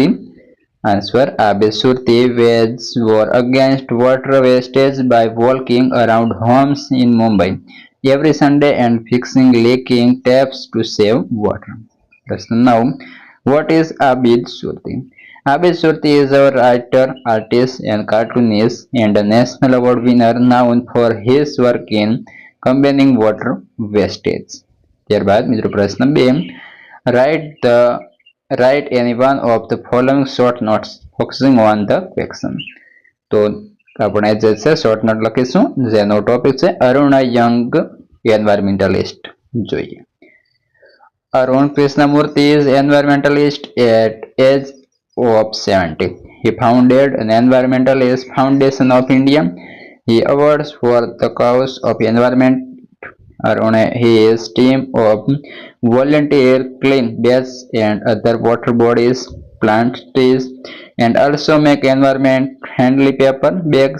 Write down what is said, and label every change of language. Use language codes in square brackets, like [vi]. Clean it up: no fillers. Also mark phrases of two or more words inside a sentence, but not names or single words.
[en] Answer: Abid Surti waged war against water wastage by walking around homes in Mumbai every Sunday and fixing leaking taps to save water. પ્રશ્ન 9, what is Abid Surti? Abid Surti is a writer, artist and cartoonist and a national award winner known for his work in combating water wastage. [gu] ત્યારબાદ મિત્રો પ્રશ્ન 2, [en] write any one of the following short notes focusing on the question. [gu] તો આપણે જે છે [en] short note [gu] લખીશું, જેનો ટોપિક છે અરુણ [en] young environmentalist. [gu] જોઈએ, [en] Arun Krishnamurti is environmentalist at age of 70. He founded an Environmentalist Foundation of India. He awards for the cause of environment. Arun his team of volunteer clean baths and other water bodies, plant trees, and also make environment-friendly paper bags.